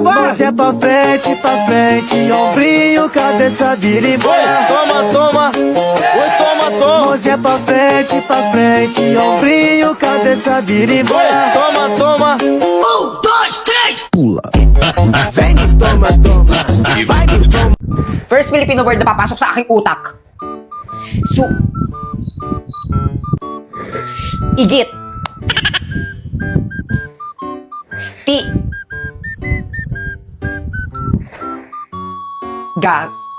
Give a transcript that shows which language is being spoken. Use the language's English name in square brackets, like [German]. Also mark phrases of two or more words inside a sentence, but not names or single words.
[Portuguese] Mãozinha pra frente, ombrinho, cabeça, vira e bora. Toma. Oi, toma. Mãozinha pra frente, ombrinho, cabeça, vira e bora. Toma. 1, 2, 3, pula. Vem, toma. Vai, toma. [English] First Filipino word [Filipino] na papasok sa aking utak. Igit. Ti. Ga.